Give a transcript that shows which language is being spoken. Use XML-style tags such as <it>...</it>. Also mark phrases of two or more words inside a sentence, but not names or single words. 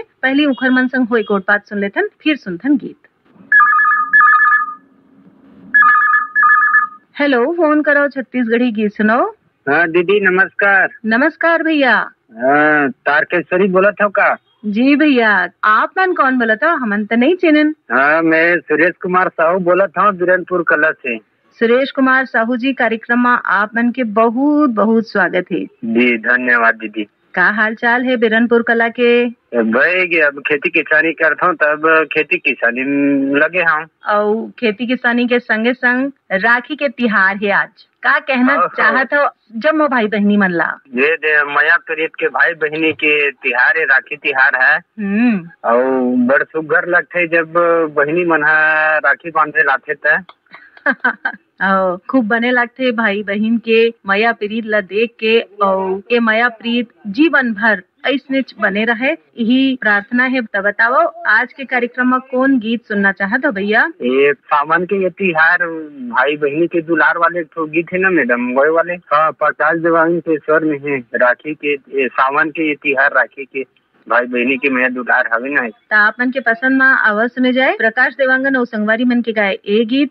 <hne>पहले उखर मन संग होई कोट बात सुन लेथन, फिर सुनथन गीत। हेलो, फोन करो छत्तीसगढ़ी गीत सुनो। हाँ दीदी नमस्कार। नमस्कार भैया। तारकेश्वरी बोला था का? जी भैया, आप मन कौन बोला था? हमन तो नहीं चिन्हन। हाँ, मैं सुरेश कुमार साहू बोला था बीरनपुर कला से। सुरेश कुमार साहू जी, कार्यक्रम में आप मन के बहुत बहुत स्वागत है जी। धन्यवाद दीदी। का हाल चाल है बीरनपुर कला के? भाई अब खेती किसानी करता हूँ, तब खेती किसानी लगे हम। और खेती किसानी के संगे संग राखी के तिहार है आज। का कहना चाहत हो जम्मो भाई बहनी मन ला? ये मया प्रीत के भाई बहनी के तिहार है, राखी तिहार है। और बड़ सुघर लगते जब बहनी मन राखी बांधे लाते थे। खूब बने लगते भाई बहन के मया प्रीत ला देख के। और ये मया प्रीत जीवन भर ऐसने बने रहे, यही प्रार्थना है। तो बताओ आज के कार्यक्रम में कौन गीत सुनना चाहत हो भैया? ये सावन के ये तिहार भाई बहनी के दुलार वाले तो गीत है ना मैडम, वही वाले। हाँ, प्रकाश देवांगन के स्वर में है राखी के सावन के ये तिहार राखी के भाई बहनी के मैं दुलार हवे ना। तो आपन के पसंद में आवाज सुने जाए प्रकाश देवांगन और संगवारी मन के गाए ए गीत।</hne>